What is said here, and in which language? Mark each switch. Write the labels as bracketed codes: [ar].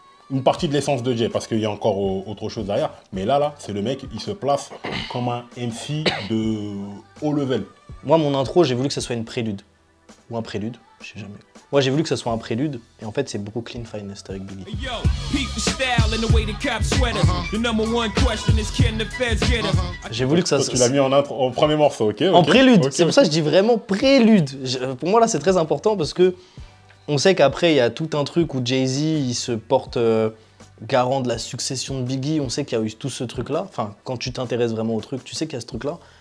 [fr] Une partie de l'essence de Jay, parce qu'il y a encore autre chose derrière. Mais là, c'est le mec, il se place comme un MC de haut level. Moi, mon intro, j'ai voulu que ça soit une prélude. Ou un prélude, je sais jamais. Moi, j'ai voulu que ça soit un prélude, et en fait, c'est Brooklyn Finest avec Biggie. [en] Yo, peep the style and the way the cops sweat us. The number one question is can the feds get us? [fr] J'ai voulu que ça Toi, tu l'as mis en premier morceau, ok? En prélude, ok, c'est pour ça que je dis vraiment prélude. Pour moi, là, c'est très important parce que on sait qu'après, il y a tout un truc où Jay-Z, il se porte garant de la succession de Biggie. On sait qu'il y a eu tout ce truc-là. Enfin, quand tu t'intéresses vraiment au truc, tu sais qu'il y a ce truc-là.